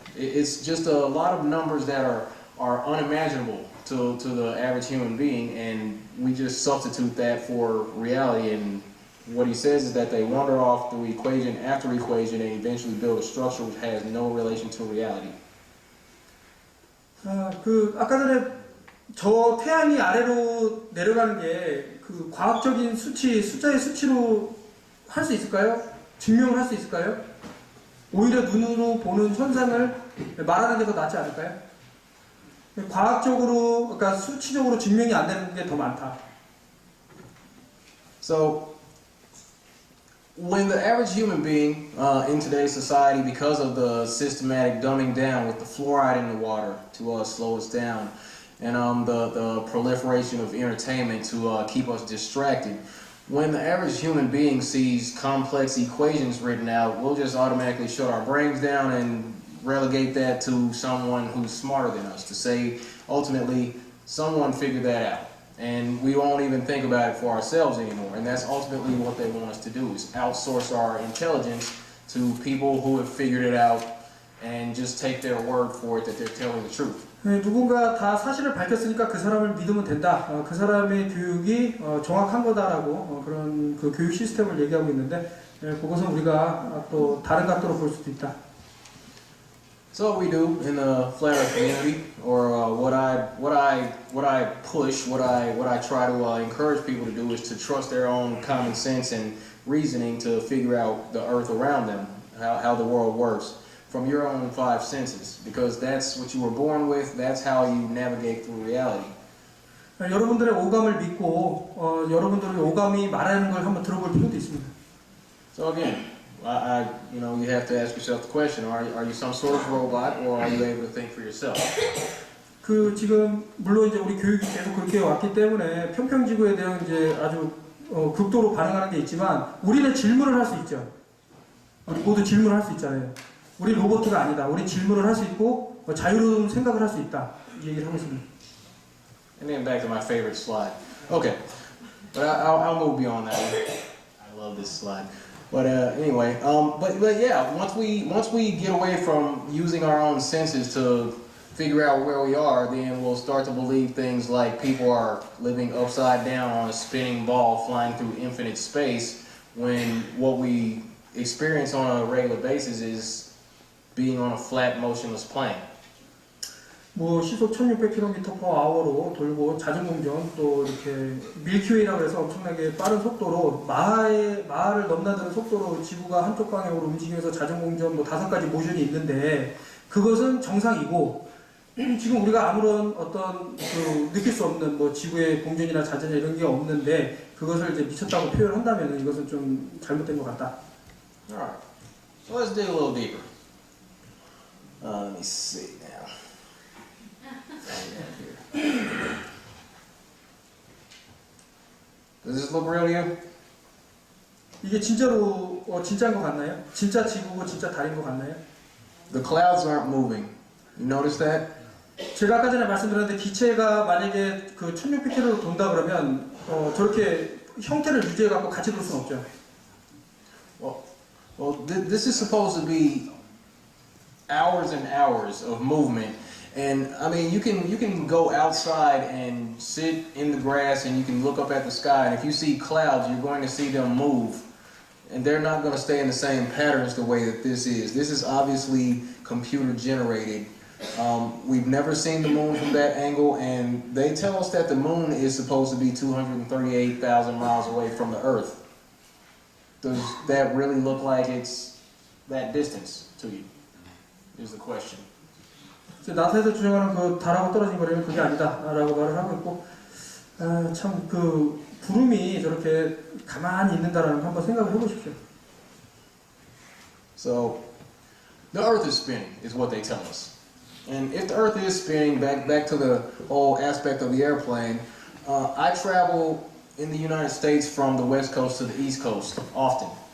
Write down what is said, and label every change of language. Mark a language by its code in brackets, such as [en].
[en] It's just a lot of numbers that are unimaginable to the average human being, and we just substitute that for reality. And what he says is that they wander off through equation after equation and eventually build a structure which has no relation to reality. [ko] 아까 전에 저 태양이 아래로 내려가는 게 그 과학적인 수치, 숫자의 수치로 할 수 있을까요? 증명을 할 수 있을까요? 오히려 눈으로 보는 현상을 말하는 게 더 낫지 않을까요? 과학적으로, 그러니까 수치적으로 증명이 안 되는 게 더 많다. [en] So, when the average human being in today's society, because of the systematic dumbing down with the fluoride in the water to slow us down, and the proliferation of entertainment to keep us distracted, when the average human being sees complex equations written out, we'll just automatically shut our brains down and relegate that to someone who's smarter than us, to say, ultimately, someone figured that out. And we won't even think about it for ourselves anymore. And that's ultimately what they want us to do, is outsource our intelligence to people who have figured it out and just take their word for it that they're telling the truth. [ko] 누군가 다 사실을 밝혔으니까 그 사람을 믿으면 된다. 그 사람의 교육이 정확한 거다라고 그런 그 교육 시스템을 얘기하고 있는데 그것은 우리가 또 다른 각도로 볼 수도 있다. [en] So what we do in the flat earth community, or what I push, what I try to encourage people to do, is to trust their own common sense and reasoning to figure out the earth around them, how the world works, from your own five senses, because that's what you were born with. That's how you navigate through reality. [ko] 여러분들의 오감을 믿고 여러분들의 오감이 말하는 걸 한번 들어볼 필요도 있습니다. [en] So again, you have to ask yourself the question: Are you some sort of robot, or are you able to think for yourself? [ko] 그 지금 물론 이제 우리 교육이 계속 그렇게 왔기 때문에 평평지구에 대한 이제 아주 극도로 반응하는 게 있지만 우리는 질문을 할 수 있죠. 우리 모두 질문을 할 수 있잖아요. 우리 로봇가 아니다. 우리 질문을 할 수 있고 자유로운 생각을 할 수 있다. 이 얘기를 하고 있습니다. [en] And then back to my favorite slide. Okay, but I'll move beyond that one. I love this slide. But anyway, but yeah, once we get away from using our own senses to figure out where we are, then we'll start to believe things like people are living upside down on a spinning ball flying through infinite space, when what we experience on a regular basis is being on a flat, motionless plane. [ko] 뭐 시속 1600km/h로 돌고 잦은 공전 또 이렇게 밀키웨이라고 해서 엄청나게 빠른 속도로 마하를 넘나드는 속도로 지구가 한쪽 방향으로 움직이면서 잦은 공전 뭐 5가지 모션이 있는데 그것은 정상이고 지금 우리가 아무런 어떤 느낄 수 없는 뭐 지구의 공전이나 자전이나 이런 게 없는데 그것을 이제 미쳤다고 표현한다면 이것은 좀 잘못된 것 같다. [en] Alright, so let's dig a little deeper. Let me see now. Does this look real to you? [ko] 이게 진짜로 진짜인 것 같나요? 진짜 지구고 진짜 달인 것 같나요? [en] The clouds aren't moving. You notice that? [ko] 제가 아까 전에 말씀드렸는데 기체가 만약에 그 1600km로 돈다 그러면 저렇게 형태를 유지해 갖고 같이 돌 수는 없죠. [en] Well, this is supposed to be hours and hours of movement, and I mean you can go outside and sit in the grass and you can look up at the sky, and if you see clouds, you're going to see them move, and they're not going to stay in the same patterns the way that this is. This is obviously computer generated. We've never seen the moon from that angle, and they tell us that the moon is supposed to be 238,000 miles away from the Earth. Does that really look like it's that distance to you? Is the question. [ko] 나사에서 주장하는 그 달하고 떨어진 거리는 그게 아니다라고 말을 하고 있고 참 그 구름이 저렇게 가만히 있는다라는 거 한번 생각을 해보십시오. [en] So the Earth is spinning, is what they tell us. And if the Earth is spinning, back to the whole aspect of the airplane, I travel in the United States from the West Coast to the East Coast often.